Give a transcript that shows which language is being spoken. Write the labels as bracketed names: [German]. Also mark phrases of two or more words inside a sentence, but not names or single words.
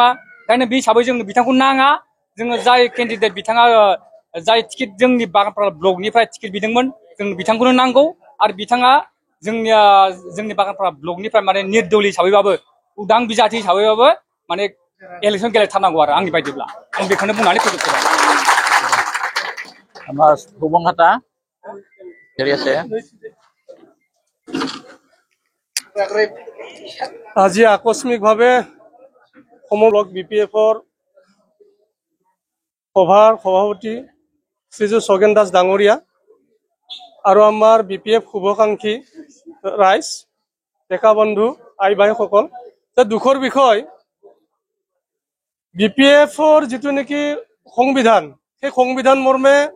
[Bodo] ओंखायनो बे हिसाबै जोंनो बिथांखौ नाङा। जोङो जाय केन्डिडेट बिथाङा जाय टिकेट जोंनि बागानपारा ब्लकनिफ्राय टिकेट बिदोंमोन, जों बिथांखौनो नांगौ। आरो बिथाङा जोंनि बागानपारा ब्लकनिफ्राय माने निर्दलीय हिसाबैबाबो, उदां बिजाथि हिसाबैबाबो माने इलेक्सन गेलेथारनांगौ आरो आंनि बायदिब्ला। आं बेखौनो बुंनानै फोजोबबाय। [Assamese] আমাৰ সুবং হাতা হেৰি আছে। আজি আকস্মিকভাৱে সমগ্ৰ BPFৰ সভাৰ সভাপতি শ্ৰীযুত ছগেন দাস ডাঙৰীয়া আৰু আমাৰ BPF শুভাকাংক্ষী ৰাইজ, ডেকা বন্ধু, আই ভাইসকল, দুখৰ বিষয় BPFৰ যিটো নেকি সংবিধান, সেই সংবিধান মৰ্মে